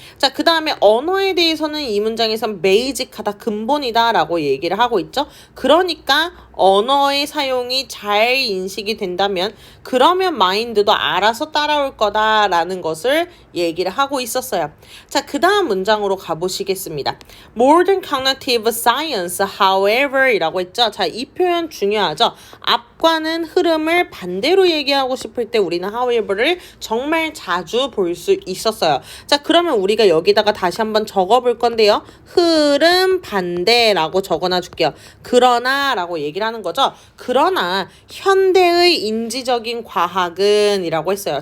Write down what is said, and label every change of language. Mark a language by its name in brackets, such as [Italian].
[Korean] 자, 그 다음에 언어에 대해서는 이 문장에선 basic하다, 근본이다 라고 얘기를 하고 있죠. 그러니까 언어의 사용이 잘 인식이 된다면 그러면 mind도 알아서 따라올 거다라는 것을 얘기를 하고 있었어요. 자, 그 다음 문장으로 가보시겠습니다. [English] Modern cognitive science, however [Korean] 이라고 했죠. 자, 이 표현 중요하죠. 앞과는 흐름을 반대로 얘기하고 싶을 때 우리는 however를 정말 자주 볼 수 있었어요. 자, 그러면 우리가 여기다가 다시 한번 적어볼 건데요. 흐름 반대라고 적어놔 줄게요. 그러나 라고 얘기를 하는 거죠. 그러나 현대의 인지적인 과학은 이라고 했어요.